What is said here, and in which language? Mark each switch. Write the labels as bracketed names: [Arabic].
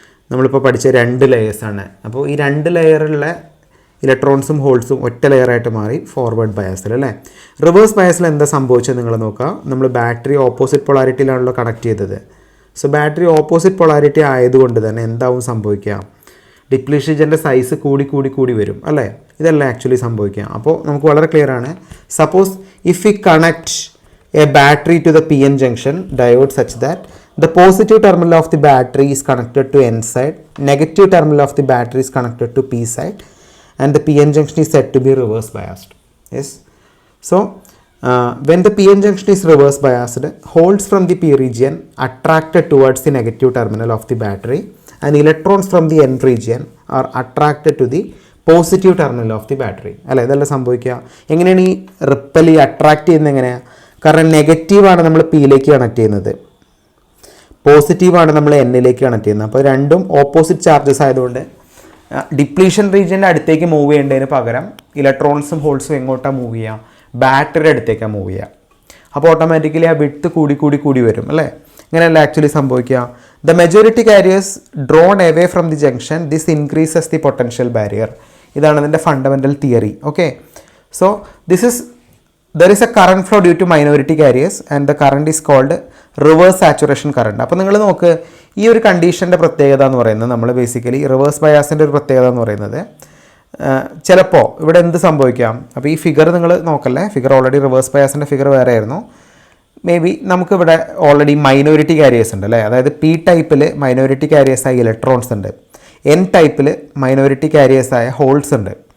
[Malayalam] നമ്മളിപ്പോൾ പഠിച്ച 2 ലെയേഴ്സാണ്. അപ്പോൾ ഈ 2 ലെയറുള്ള ഇലക്ട്രോൺസും ഹോൾസും ഒറ്റ ലെയറായിട്ട് മാറി ഫോർവേഡ് ബയാസിൽ അല്ലേ. റിവേഴ്സ് ബയാസിൽ എന്താ സംഭവിച്ചത് നിങ്ങൾ നോക്കുക. നമ്മൾ ബാറ്ററി ഓപ്പോസിറ്റ് പൊളാരിറ്റിയിലാണല്ലോ കണക്ട് ചെയ്തത്. സോ ബാറ്ററി ഓപ്പോസിറ്റ് പൊളാരിറ്റി ആയതുകൊണ്ട് തന്നെ എന്താവും സംഭവിക്കുക, ഡിപ്ലീഷൻ റീജിയൻ്റെ സൈസ് കൂടി വരും അല്ലേ. ഇതല്ല ആക്ച്വലി സംഭവിക്കുക. അപ്പോൾ നമുക്ക് വളരെ ക്ലിയർ ആണ്. [English] Suppose if we connect a battery to the PN junction diode such that the positive terminal of the battery is connected to N side, negative terminal of the battery is connected to P side, and the PN junction is said to be reverse biased. Yes. So when the PN junction is reverse biased, holes from the P region attracted towards the negative terminal of the battery and electrons from the N region are attracted to the positive terminal of the battery അല്ലേ. [Malayalam] ഇതെല്ലാം സംഭവിക്കുക എങ്ങനെയാണ്, ഈ ripple attract ചെയ്യുന്നത് എങ്ങനെയാണ്, കാരണം നെഗറ്റീവാണ് നമ്മൾ പിയിലേക്ക് കണക്ട് ചെയ്യുന്നത്. പോസിറ്റീവാണ് നമ്മൾ എന്നിലേക്ക് കണക്ട് ചെയ്യുന്നത്. അപ്പോൾ രണ്ടും ഓപ്പോസിറ്റ് ചാർജസ് ആയതുകൊണ്ട് ഡിപ്ലീഷൻ റീജിയൻ്റെ അടുത്തേക്ക് മൂവ് ചെയ്യേണ്ടതിന് പകരം ഇലക്ട്രോൺസും ഹോൾസും എങ്ങോട്ടാണ് മൂവ് ചെയ്യുക? ബാറ്ററിയുടെ അടുത്തേക്കാണ് മൂവ് ചെയ്യുക. അപ്പോൾ ഓട്ടോമാറ്റിക്കലി ആ വിഡ്ത്ത് കൂടി വരും അല്ലേ? ഇങ്ങനെയല്ല ആക്ച്വലി സംഭവിക്കുക. [English] The majority carriers drawn away from the junction, this increases the potential barrier. [Malayalam] ഇതാണ് അതിൻ്റെ fundamental theory. [English] Okay, so there is a current flow due to minority carriers and the current is called reverse saturation current. [Malayalam] അപ്പോൾ നിങ്ങൾ നോക്ക്, ഈ ഒരു കണ്ടീഷൻ്റെ പ്രത്യേകത എന്ന് പറയുന്നത്, നമ്മൾ ബേസിക്കലി റിവേഴ്സ് ബയാസിൻ്റെ ഒരു പ്രത്യേകത എന്ന് പറയുന്നത്, ചിലപ്പോൾ ഇവിടെ എന്ത് സംഭവിക്കാം? അപ്പോൾ ഈ ഫിഗർ നിങ്ങൾ നോക്കല്ലേ, ഫിഗർ ഓൾറെഡി റിവേഴ്സ് ബയാസിൻ്റെ ഫിഗർ വേറെ ആയിരുന്നു. മേ ബി നമുക്കിവിടെ ഓൾറെഡി മൈനോറിറ്റി കാരിയേഴ്സ് ഉണ്ട് അല്ലേ? അതായത് പി ടൈപ്പിൽ മൈനോറിറ്റി കാരിയേഴ്സായ ഇലക്ട്രോൺസ് ഉണ്ട്, എൻ ടൈപ്പിൽ മൈനോറിറ്റി കാരിയേഴ്സായ ഹോൾസ് ഉണ്ട്.